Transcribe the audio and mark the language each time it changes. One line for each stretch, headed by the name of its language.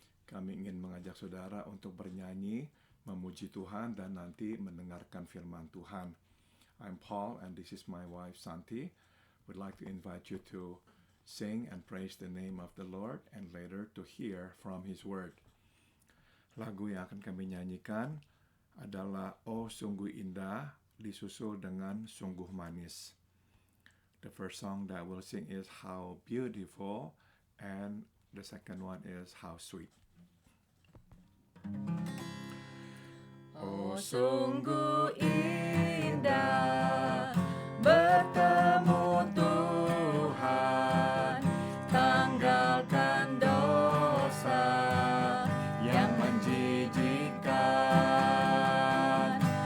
Indonesian: Kami ingin mengajak saudara untuk bernyanyi, memuji Tuhan dan nanti mendengarkan firman Tuhan.
English: I'm Paul and this is my wife Santi. We'd like to invite you to sing and praise the name of the Lord and later to hear from His Word.
Indonesian: Lagu yang akan kami nyanyikan adalah Oh Sungguh Indah, disusul dengan Sungguh Manis.
English: The first song that we'll sing is How Beautiful, and the second one is How Sweet.
Indonesian: Oh sungguh indah bertemu Tuhan, tanggalkan dosa yang menjijikkan.